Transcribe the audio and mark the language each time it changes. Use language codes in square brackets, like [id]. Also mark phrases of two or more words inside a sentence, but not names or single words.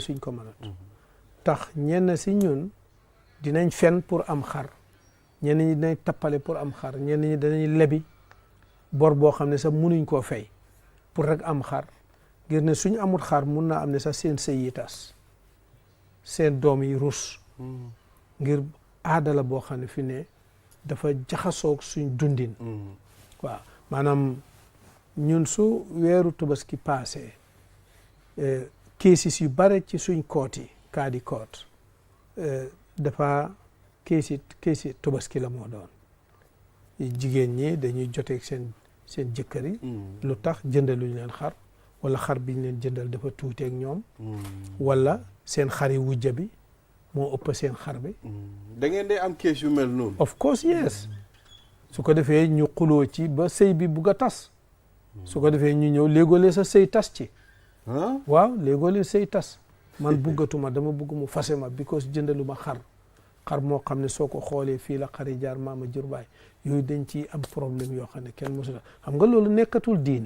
[wo] suñ ko mënat tax ñenn si ñun dinañ fen pour am xar ñenn ñi dinañ tappale pour am xar ñenn ñi danañ lebi bor boo xam ne sax munuñ koo fay pour rek am xar ngir ne suñ amul xar mun naa am ne sax seen sëy yi tas seen doom yi rus ngir aada la boo xam ne fi ne dafa jaxasoog suñ dundin waaw maanaam ñun su weeru Tobaski passé cases yu bare ci suñ kooti kaadi koot dafa keesi Tobaski la moo doon jigéen ñi dañuy joteeg seen jëkkër yi lu tax jëndaluñ leen xar wala xar biñ leen jëndal dafa tuuteeg ñoom wala seen xari wujja bi moo ëpp seen xar bi. da ngeen dee am kees yu mel noonu. [en] of course yes. [wo] su ko defee ñu xuloo ci ba sëy bi bugg a tas. su ko defee ñu ñëw léegoolee sa sëy tas ci. waaw léegoolee sëy tas. man buggatuma dama bugg mu fase ma because jëndalu ma xar moo xam ne soo ko xoolee fii la xari jaar maama jur baay yooyu dañ ci am problème yoo xam ne kenn mosul xam nga loolu nekkatul diine.